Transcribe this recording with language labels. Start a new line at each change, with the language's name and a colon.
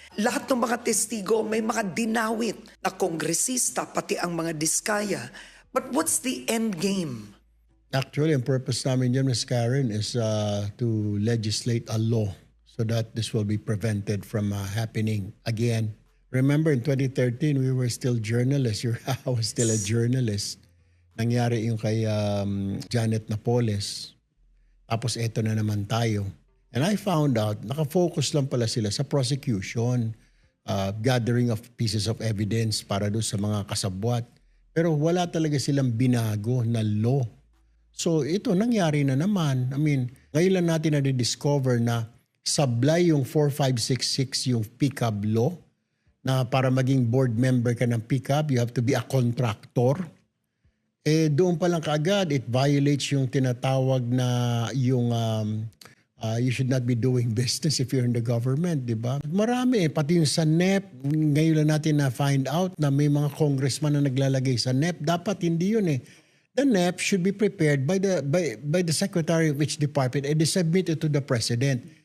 Filipino: Lahat ng mga testigo may mga dinawit na kongresista, pati ang mga diskaya.
English: But what's the end game?
Filipino: Actually, ang purpose namin dyan, Ms.
English: Karen, is to legislate a law so that this will be prevented from happening again. Remember, in 2013, we were still journalists. I was still a journalist.
Filipino: Nangyari yung kay Janet Napoles. Tapos eto na naman tayo.
English: And I found out,
Filipino: nakafocus lang pala sila sa prosecution,
English: gathering of pieces of evidence
Filipino: para doon sa mga kasabwat. Pero wala talaga silang binago na law. So ito, nangyari na naman. I mean, ngayon lang natin na-discover na sablay yung 4566 yung PCAB law na para maging board member ka ng PCAB,
English: you have to be a contractor.
Filipino: Doon pa lang kaagad,
English: it violates yung tinatawag na yung you should not be doing business if you're in the government, di ba?
Filipino: Marami, pati yung sa NEP, ngayon lang natin na find out na may mga congressman na naglalagay sa NEP. Dapat hindi yun eh.
English: The NEP should be prepared by the secretary of each department and submitted to the president.